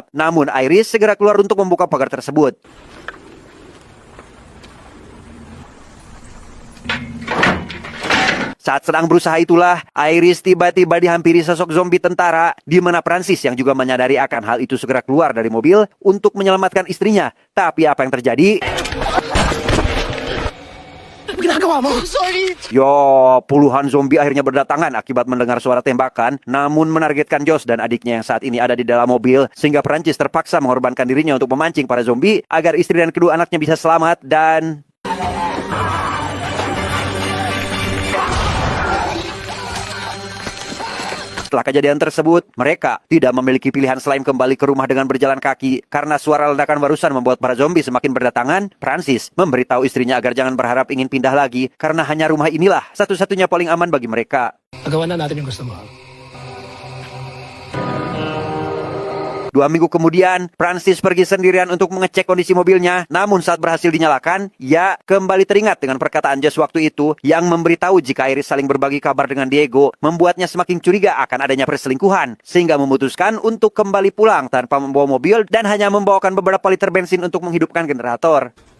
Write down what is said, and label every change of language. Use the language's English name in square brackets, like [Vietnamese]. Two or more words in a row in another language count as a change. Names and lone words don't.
[Indonesian] Namun Iris segera keluar untuk membuka pagar tersebut. Saat sedang berusaha itulah, Iris tiba-tiba dihampiri sosok zombie tentara, di mana Francis yang juga menyadari akan hal itu segera keluar dari mobil untuk menyelamatkan istrinya. Tapi apa yang terjadi? [Filipino] Ano ginagawa mo? Sorry! [Indonesian] Yo, puluhan zombie akhirnya berdatangan akibat mendengar suara tembakan, namun menargetkan Josh dan adiknya yang saat ini ada di dalam mobil, sehingga Francis terpaksa mengorbankan dirinya untuk memancing para zombie agar istri dan kedua anaknya bisa selamat dan... Setelah kejadian tersebut, mereka tidak memiliki pilihan selain kembali ke rumah dengan berjalan kaki. Karena suara ledakan barusan membuat para zombie semakin berdatangan, Francis memberitahu istrinya agar jangan berharap ingin pindah lagi, karena hanya rumah inilah satu-satunya paling aman bagi mereka. [Filipino] Nagawa na natin yung gusto mo. [Indonesian] 2 minggu kemudian, Francis pergi sendirian untuk mengecek kondisi mobilnya. Namun saat berhasil dinyalakan, ia kembali teringat dengan perkataan Josh waktu itu yang memberitahu jika Iris saling berbagi kabar dengan Diego, membuatnya semakin curiga akan adanya perselingkuhan, sehingga memutuskan untuk kembali pulang tanpa membawa mobil dan hanya membawakan beberapa liter bensin untuk menghidupkan generator.